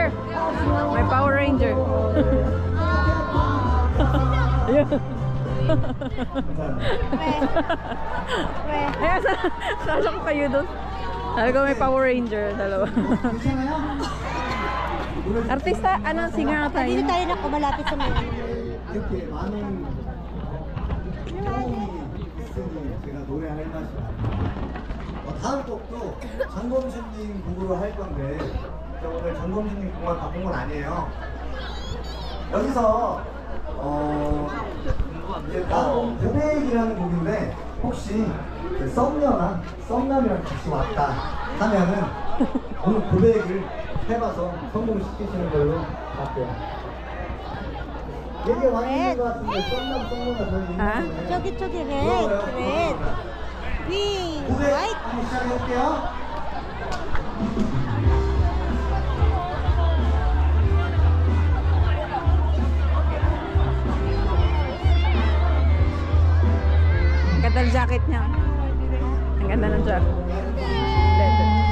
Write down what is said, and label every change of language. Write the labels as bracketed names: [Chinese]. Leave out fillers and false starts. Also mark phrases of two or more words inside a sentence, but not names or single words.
[Filipino] May Power Ranger. Ayun. Ayun, sasya ko kayo doon. Sabi ko may Power Ranger. Dalawa. Artista, ano, singer na tayo? Dito tayo na malapit sa mga. [Korean] 이렇게 많은 경험이 있으니 제가 노래할 맛이 다음 곡도 장범준님 곡으로 할 건데 오늘 장범준님 곡만 바꾼 건 아니에요. 여기서 이제 다음 고백이라는 곡인데 혹시 썸녀나 썸남이랑 같이 왔다 하면은 오늘 고백을 해봐서 성공시키시는 걸로 할게요. 얘기가 많이 있는 것 같은데 썸남 썸녀가 저는 아? 있는 [English] 저기 red. Pink, [Korean] 고백 [English] white. [Korean] 한번 시작해볼게요. [Filipino] Ang ganda ng jacket niya. Ang ganda ng jacket. Leather.